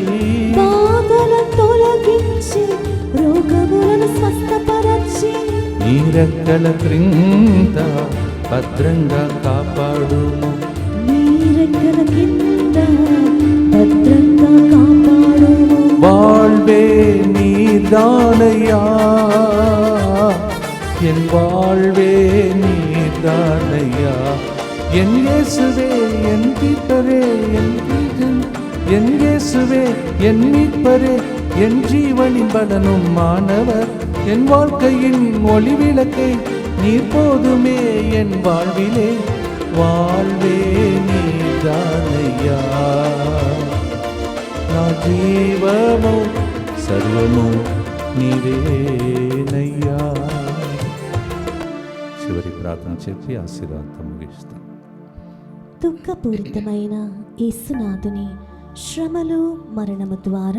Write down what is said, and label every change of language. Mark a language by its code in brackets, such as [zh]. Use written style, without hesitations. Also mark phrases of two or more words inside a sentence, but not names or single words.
[te] బాధలను తొలగించి రోగములను స్వస్థపరచి, నీ రెక్కల క్రింద భద్రంగా కాపాడుము. నీ రెక్కల కింద భద్రంగా కాపాడుము. [ta] வாழ்வே நீர்தானையா, என் வாழ்வே நீர்தானையா, என் இயேசுவே என் மீட்பரே, என் இயேசுவே என் மீட்பரே, என் ஜீவனின் பலனும் மாணவர், என் வாழ்க்கையின் ஒளி விளக்கை நீர் போதுமே என் வாழ்விலே, வாழ்வே நீர்தானையா, [te] నా జీవము సర్వము నీవేనయ్యా. చివరి ప్రార్థన చెప్పి ఆశీర్వాదం ముగిస్తాం. దుఃఖపూరితమైన యేసునాథుని శ్రమలు మరణము ద్వారా